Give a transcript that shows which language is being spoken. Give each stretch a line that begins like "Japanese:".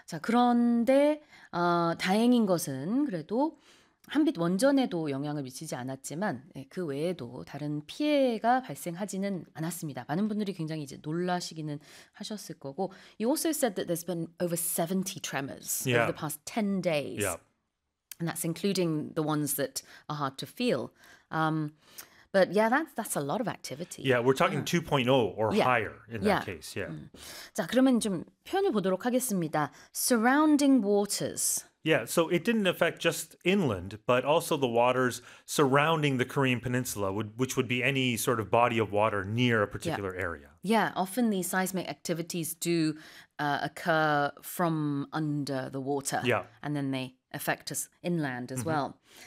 Korean: 자, 그런데 다행인 것은 그래도 한빛 원전에도 영향을 미치지 않았지만 네, 그 외에도 다른 피해가 발생하지는 않았습니다. 많은 분들이 굉장히 이제 놀라시기는 하셨을 거고.
English: You also said that there's been over 70 tremors over the past 10 days. And that's including the ones that are hard to feel. But yeah, that's a lot of activity. Yeah, we're talking 2.0 or higher in that case.
Korean: 자, 그러면 좀 표현을 보도록 하겠습니다.
English: Surrounding waters. Yeah, so it didn't affect just inland, but also the waters surrounding the Korean Peninsula, which would be any sort of body of water near a particular area. Often these seismic activities do occur from under the water, and then they affect us inland as well.